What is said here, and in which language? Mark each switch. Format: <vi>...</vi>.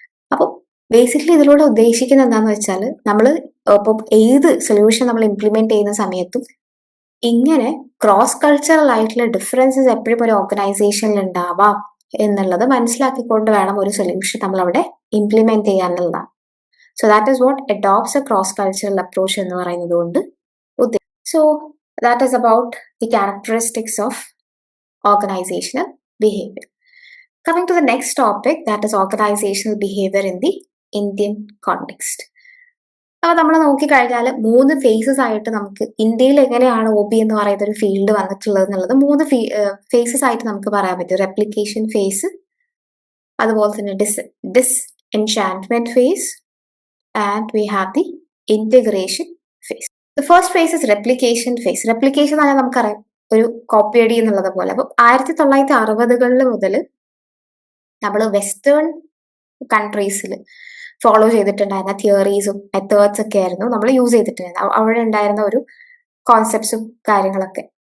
<ml>അപ്പോൾ ബേസിക്കലി ഇതിലൂടെ ഉദ്ദേശിക്കുന്നത് എന്താന്ന് വെച്ചാൽ നമ്മൾ ഇപ്പം ഏത് സൊല്യൂഷൻ നമ്മൾ ഇംപ്ലിമെന്റ് ചെയ്യുന്ന സമയത്തും ഇങ്ങനെ ക്രോസ് കൾച്ചറൽ ആയിട്ടുള്ള ഡിഫറൻസസ് എപ്പോഴും ഒരു ഓർഗനൈസേഷനിൽ ഉണ്ടാവാം എന്നുള്ളത് മനസ്സിലാക്കിക്കൊണ്ട് വേണം ഒരു സൊല്യൂഷൻ നമ്മൾ അവിടെ implement ചെയ്യാനുള്ളതാണ്.</ml> <en>so that is what adopts a cross cultural approach</en> <ml>എന്ന് പറയുന്നത് കൊണ്ട് ഉദ്ദേശിക്കുന്നത്.</ml> <en>So that is about the characteristics of organizational behavior. Coming to the next topic, that is organizational behavior in the Indian context.</en> <ml>അപ്പോൾ നമ്മൾ നോക്കിക്കഴിഞ്ഞാൽ 3 faces ആയിട്ട് നമുക്ക് ഇന്ത്യയിൽ എങ്ങനെയാണ് OB എന്ന് പറയുന്ന ഒരു ഫീൽഡ് വന്നിട്ടുള്ളത് എന്നുള്ളത് 3 ഫേസസ് ആയിട്ട് നമുക്ക് പറയാൻ പറ്റും.</ml> <en>replication phase,</en> <ml>അതുപോലെ തന്നെ</ml> <en>disenchantment phase, and we have the integration phase. The first phase is replication phase.</en> <ml>Replication എന്ന് പറഞ്ഞാൽ നമുക്കറിയാം ഒരു കോപ്പിയടി എന്നുള്ളത് പോലെ. അപ്പൊ 1960-കളിൽ മുതൽ നമ്മൾ വെസ്റ്റേൺ കൺട്രീസിൽ ഫോളോ ചെയ്തിട്ടുണ്ടായിരുന്ന തിയറീസും മെത്തേഡ്സ് ഒക്കെ ആയിരുന്നു നമ്മൾ യൂസ് ചെയ്തിട്ടുണ്ടായിരുന്നത്, അവിടെ ഉണ്ടായിരുന്ന ഒരു കോൺസെപ്റ്റ്സും കാര്യങ്ങളൊക്കെ.</ml>